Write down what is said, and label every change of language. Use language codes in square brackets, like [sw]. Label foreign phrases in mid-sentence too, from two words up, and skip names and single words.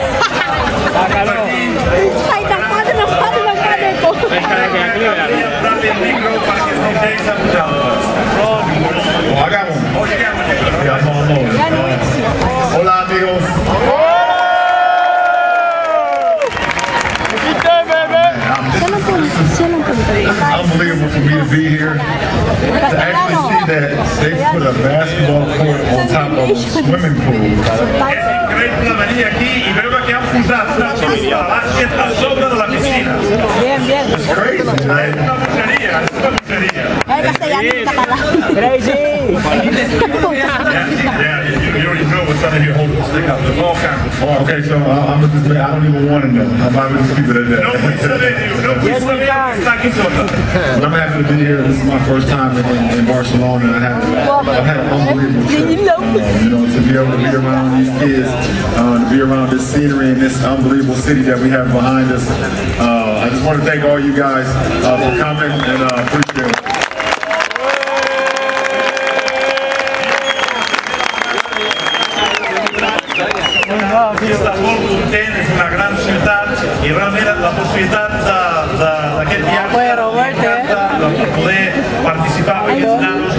[es] Ay, tan padre, no padre, no padre. Hagamos. Hola, amigos. [en] It's unbelievable for me to be here, to actually see that they put a basketball court on top of a swimming pool. [ca] Es increïble venir aquí i veure que han posat una pista de bàsquet a sobre de la piscina. [es] Bien, bien. [en] It's crazy, man. [ca] És una bogeria, és una bogeria. [es] El castellano y catalán. [en] Crazy. Yeah, you already know what's under here holding the stick up. There's all kinds of fun. Okay, so I'm just, I don't even want to know. I'm not going to keep it at that. [ca] No vull saber, diu, no vull saber el que està aquí sota. [en] But I'm happy to be here. This is my first time in Barcelona, and I've had an unbelievable trip. To be able to be around these kids, to be around this scenery and this unbelievable city that we have behind us. I just want to thank all you guys for coming and appreciate it. [ca] Està molt content, és una gran ciutat i realment la possibilitat d'aquest viatge de poder participar amb aquests nanos.